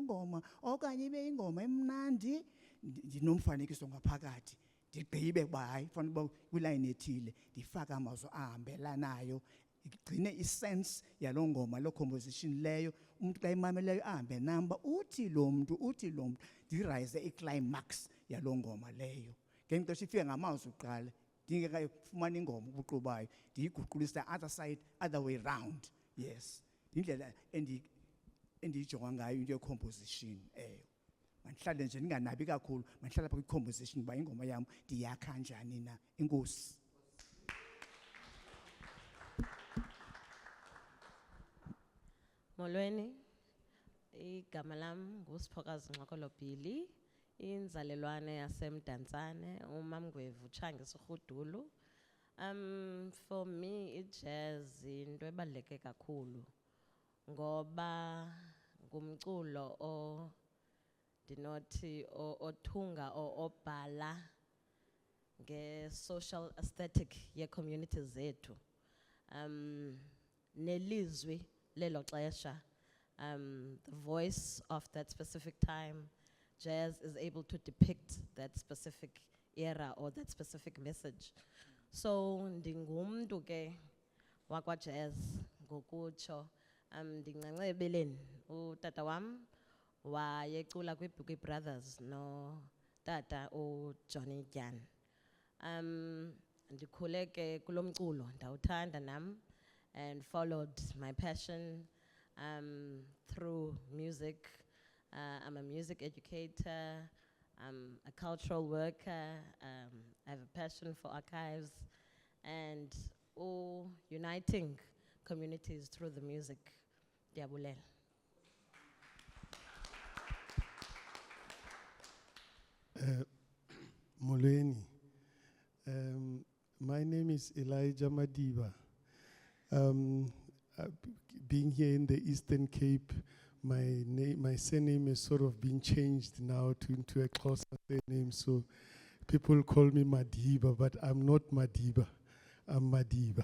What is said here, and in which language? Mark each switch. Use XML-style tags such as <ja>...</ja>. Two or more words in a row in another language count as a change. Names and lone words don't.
<xh>ngoma okanye ibe ingoma emnandi ndinomfanekiso ngaphakathi ndigqibe uba hayi fanele uba kwilayini ethile ndifake amazwi ahambelanayo igcine isense yaloo ngoma loo composition leyo umuntu xa imameleyo ahambe namba uthi lo mntu ndirayize iclimax yaloo ngoma leyo ngexesha ifike ngamazwi uqala ndingekayifumana ingoma ubuqubayo ndiyiguqulisa</xh> <en>other side other way round.</en> <xh>Yes, indlela endiyijonga ngayo into ye-composition mandihlale nje ndinganabi kakhulu mandihlala apha kwi-composition uba ingoma yam ndiyakha njani na. Enkosi. Molweni, igama lam nguSiphokazi Ngxokolo-Bili, inzalelwane yasemdantsane, umamngwevu utshanga esirhudulu.</xh> <en>For me,</en> <xh>i-jazz into ebaluleke kakhulu ngoba ngumculo ndinothi othunga obhala</xh> <en>social aesthetic</en> <xh>ye-community zethu. Nelizwi lelo xesha,</xh> <en>the voice of that specific time, jazz is able to depict that specific era or that specific message.</en> <xh>So ndingumntu ke wakwa jazz ngokutsho. Ndingancebeleni utata wam wayecula kwi-Bukky Brothers no tata uJohnny Gyan. Ndikhule ke kulo mculo ndawuthanda nam</xh> <en>and followed my passion through music. I'm a music educator, I'm a cultural worker, I have a passion for archives and uniting communities through the music.</en> <xh>Ndiyabulela. Molweni.</xh> <en>My name is Elijah Madiba. Being here in the Eastern Cape, my surname has sort of been changed now into a Xhosa surname, so people call me Madiba, but I'm not Madiba, I'm Madiba.</en>